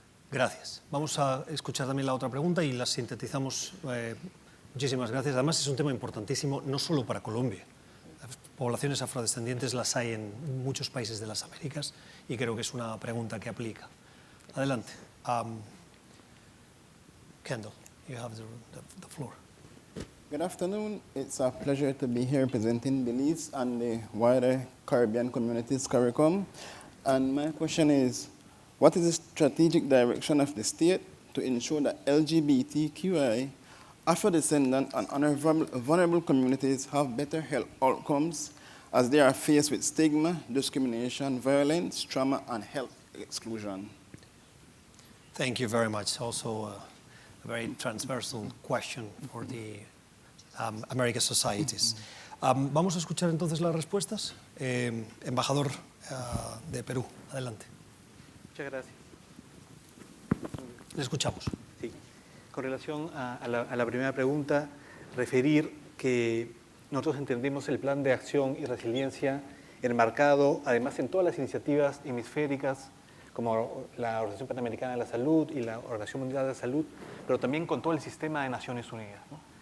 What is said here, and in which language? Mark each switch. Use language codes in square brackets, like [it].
[es] Gracias. Vamos a escuchar también la otra pregunta y la sintetizamos. Muchísimas gracias. Además, es un tema importantísimo no solo para Colombia. Las poblaciones afrodescendientes las hay en muchos países de las Américas y creo que es una pregunta que aplica. Adelante. [en] Kendall, you have the floor. Good afternoon. It's a pleasure to be here representing Belize and the wider Caribbean communities, CARICOM. And my question is, what is the strategic direction of the state to ensure that LGBTQI, Afro-descendant and vulnerable communities have better health outcomes as they are faced with stigma, discrimination, violence, trauma, and health exclusion? Thank you very much. Also a very transversal question for the American societies. [es] Vamos a escuchar entonces las respuestas. Embajador de Perú, adelante. Muchas gracias. Le escuchamos. Sí. Con relación a la primera pregunta, referir que nosotros entendemos el plan de acción y resiliencia enmarcado, además, en todas las iniciativas hemisféricas, como la Organización Panamericana de la Salud y la Organización Mundial de la Salud, pero también con todo el sistema de Naciones Unidas, ¿no?